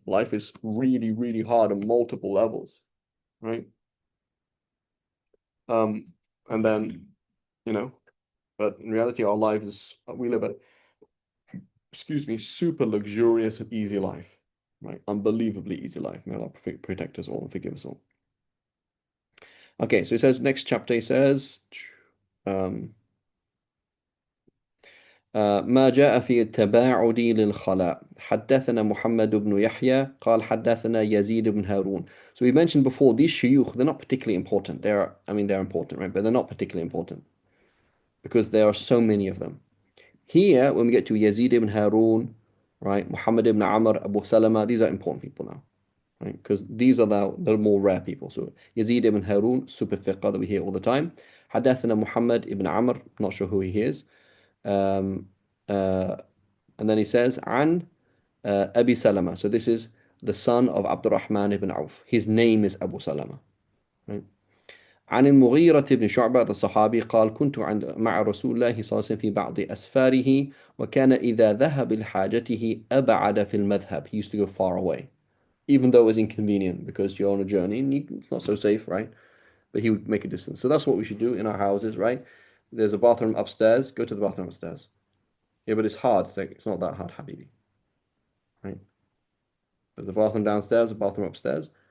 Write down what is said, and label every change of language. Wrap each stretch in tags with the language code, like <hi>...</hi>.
<en>Life is really, really hard on multiple levels, right? Um, and then, you know, but in reality, our life is we live a, excuse me, super luxurious and easy life, right? Unbelievably easy life. May Allah protect us all and forgive us all. Okay, so it says next chapter. He says, um,</en> <ar>ما جاء في التباعد للخلاء حدثنا محمد بن يحيى قال حدثنا يزيد بن هارون.</ar> <en>So we mentioned before these shuyukh, they're not particularly important. They're important, right? But they're not particularly important because there are so many of them. Here, when we get to Yazid ibn Harun, right, Muhammad ibn Amr, Abu Salama, these are important people now, right? Because these are the more rare people. So Yazid ibn Harun, super thiqah that we hear all the time. حدثنا Muhammad ibn Amr, not sure who he is. Um, uh, and then he says, An Abi Salama. So this is the son of Abdurrahman ibn Auf. His name is Abu Salama. Right?</en> <ar>عن المغيرة بن شعبة الصحابي قال كنت مع رسول الله صلى الله عليه وسلم في بعض أسفاره وكان إذا ذهب لحاجته أبعد في المذهب.</ar> <en>He used to go far away, even though it was inconvenient because you're on a journey and it's not so safe, right? But he would make a distance. So that's what we should do in our houses, right? There's a bathroom upstairs, go to the bathroom upstairs. Yeah, but it's hard. It's not that hard, Habibi, right? There's a bathroom downstairs, a bathroom upstairs.</en>